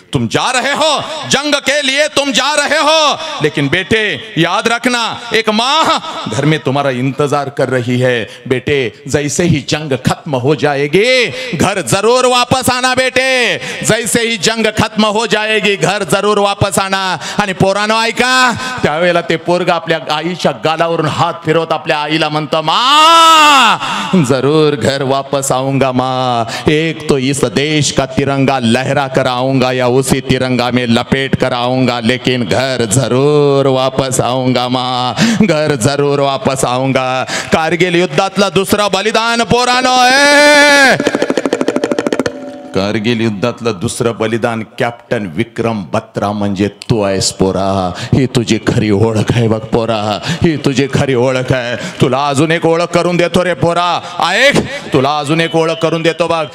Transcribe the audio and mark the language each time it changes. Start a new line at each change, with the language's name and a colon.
Hindi: तुम जा रहे हो जंग के लिए, तुम जा रहे हो. लेकिन बेटे याद रखना एक माँ घर में तुम्हारा इंतजार कर रही है. बेटे जैसे ही जंग खत्म हो जाएगी घर जरूर वापस आना. बेटे जैसे ही जंग खत्म हो जाएगी घर जरूर वापस आना.
Marathi: आणि पोरानो ऐका, त्यावेळेला ते पोरग आपल्या आईच्या गालावरून हात फिरवत आपल्या आईला म्हणतं,
Hindi: माँ जरूर घर वापस आऊंगा माँ. एक तो इस देश का तिरंगा लहरा कर आऊंगा या उसी तिरंगा में लपेट कर आऊंगा, लेकिन घर जरूर वापस आऊंगा माँ, घर जरूर वापस आऊंगा.
Marathi: कारगिल युद्धातलं दुसरं बलिदान पोरानो आहे. कारगिल युद्धातलं दुसरं बलिदान कॅप्टन विक्रम बत्रा म्हणजे तू आहेस पोरा. ही तुझी खरी ओळख आहे बघ पोरा. ही तुझी खरी ओळख आहे. तुला अजून एक ओळख करून देतो रे पोरा. ऐक, तुला अजून एक ओळख करून देतो बघ.